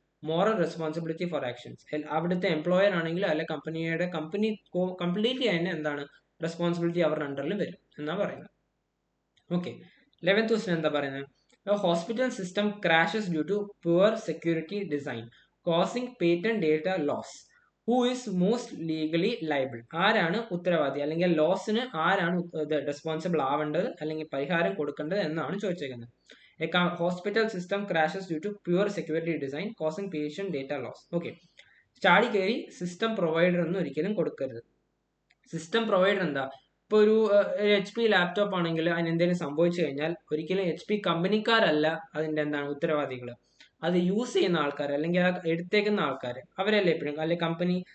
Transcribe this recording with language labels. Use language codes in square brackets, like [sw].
[ml] Moral responsibility for actions. അവിടുത്തെ employer ആണെങ്കിലും അല്ലെ കമ്പനി കംപ്ലീറ്റ്ലി അതിന് റെസ്പോൺസിബിലിറ്റി അവരുടെ അണ്ടറിൽ വരും എന്നാ പറയുന്നത്. ഓക്കെ. 11th ക്വസ്റ്റ്യൻ എന്താ പറയുന്നത്? [en] A hospital system crashes due to poor security design, causing patent data loss. Who is most legally liable? [ml] ആരാണ് ഉത്തരവാദി? അല്ലെങ്കിൽ ലോസിന് ആരാണ് റെസ്പോൺസിബിൾ ആവേണ്ടത് അല്ലെങ്കിൽ പരിഹാരം കൊടുക്കേണ്ടത് എന്നാണ് ചോദിച്ചേക്കുന്നത്. [en] A hospital system crashes due to poor security design, causing patient data loss. [ml] Okay. ചാടി കയറി സിസ്റ്റം പ്രൊവൈഡർ ഒന്നും ഒരിക്കലും കൊടുക്കരുത്. സിസ്റ്റം പ്രൊവൈഡർ എന്താ? ഇപ്പോൾ ഒരു HP ലാപ്ടോപ്പ് ആണെങ്കിൽ അതിന് എന്തെങ്കിലും സംഭവിച്ചു കഴിഞ്ഞാൽ ഒരിക്കലും HP കമ്പനിക്കാരല്ല അതിന്റെ ഉത്തരവാദികൾ. അത് യൂസ് ചെയ്യുന്ന ആൾക്കാർ അല്ലെങ്കിൽ ആ എടുത്തേക്കുന്ന ആൾക്കാർ അവരല്ലേ എപ്പോഴും, അല്ലെങ്കിൽ കമ്പനി.